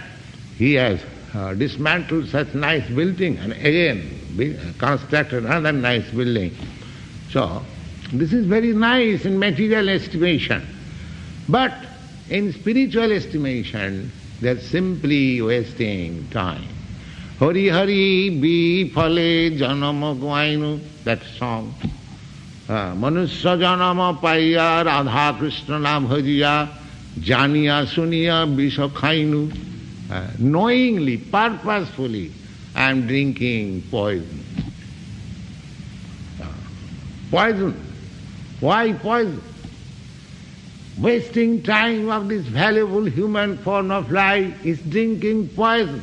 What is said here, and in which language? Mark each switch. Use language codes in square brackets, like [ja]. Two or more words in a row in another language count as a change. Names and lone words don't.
[en] He has dismantled such nice building and again constructed another nice building. So This is very nice in material estimation. But in spiritual estimation, they are simply wasting time. [bn] হরি হরি বিফলে জনম গোঙাইনু, [en] that song. [bn] মনুষ্য জনম পাইয়া রাধা কৃষ্ণ ভজিয়া জানিয়া শুনিয়া বিষ খাইনু. [en] Knowingly, purposefully, I am drinking poison. Poison. Why poison? Wasting time of this valuable human form of life is drinking poison.